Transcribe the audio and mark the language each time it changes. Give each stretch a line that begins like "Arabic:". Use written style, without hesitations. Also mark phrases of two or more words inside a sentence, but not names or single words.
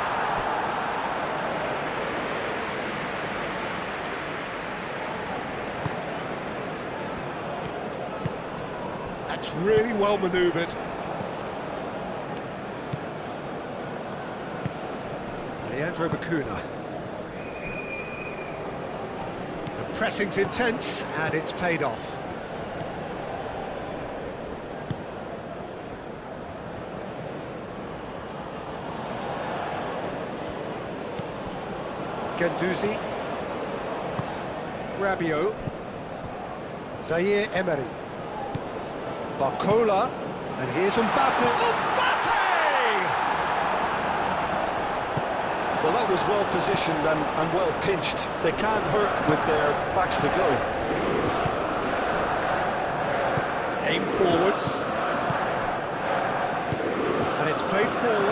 English: That's really well manoeuvred. Leandro Bacuna. The pressing's intense and it's paid off. Guendouzi. Rabiot. Zaire Emery. Barcola. And here's Mbappe. Mbappe! Well, Well, that was well positioned and well pinched. They can't hurt with their backs to goal. Aim forwards. And it's played forward.